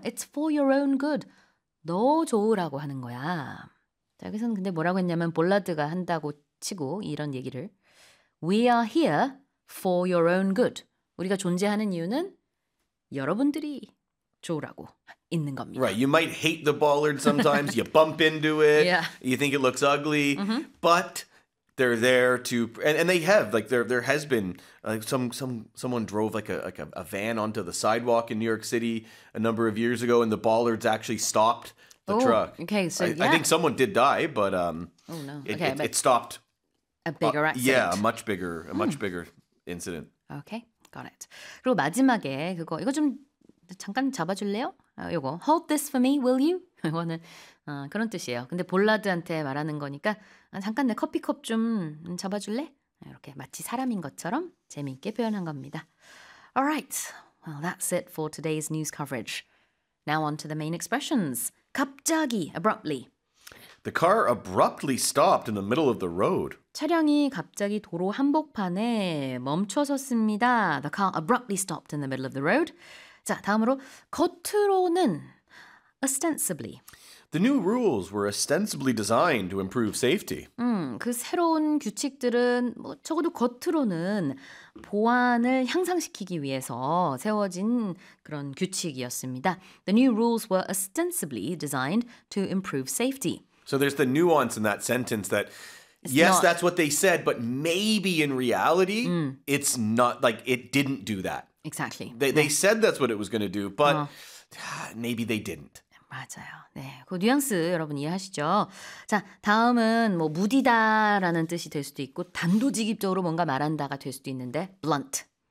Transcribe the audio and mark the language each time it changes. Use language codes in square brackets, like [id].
[en] It's for your own good. [ko] 너 좋으라고 하는 거야. 자, 여기서는 근데 뭐라고 했냐면 볼라드가 한다고 치고 이런 얘기를 [en] We are here for your own good. [ko] 우리가 존재하는 이유는 여러분들이 좋으라고. [en] In right, you might hate the bollard sometimes, you bump into it, you think it looks ugly, but they're there to, and they have, like there has been, someone drove like a van onto the sidewalk in New York City a number of years ago, and the bollards actually stopped the truck. Okay, so I think someone did die, but it stopped. A bigger accident. Yeah, a much bigger incident. Okay, got it. [ko] 그리고 마지막에 그거, 이거 좀 잠깐 잡아줄래요? 이거 [en] hold this for me, will you? [ko] 이거는 그런 뜻이에요. 근데 볼라드한테 말하는 거니까 잠깐 내 커피컵 좀 잡아줄래? 이렇게 마치 사람인 것처럼 재미있게 표현한 겁니다. [en] Alright, well that's it for today's news coverage. Now on to the main expressions. 갑자기, abruptly. The car abruptly stopped in the middle of the road. [ko] 차량이 갑자기 도로 한복판에 멈춰섰습니다. [en] The car abruptly stopped in the middle of the road. [ko] 자, 다음으로 겉으로는 ostensibly. [en] The new rules were ostensibly designed to improve safety. [ko] 그 새로운 규칙들은 뭐 적어도 겉으로는 보안을 향상시키기 위해서 세워진 그런 규칙이었습니다. [en] The new rules were ostensibly designed to improve safety. So there's the nuance in that sentence that yes, that's what they said, but maybe in reality it's not like it didn't do that. Exactly. They said that's what it was going to do, but maybe they didn't. [ko] 맞아요. 네, 그 뉘앙스 여러분 이해하시죠? 자, 다음은 뭐 무디다라는 뜻이 될 수도 있고 단도직입적으로 뭔가 말한다가 될 수도 있는데 blunt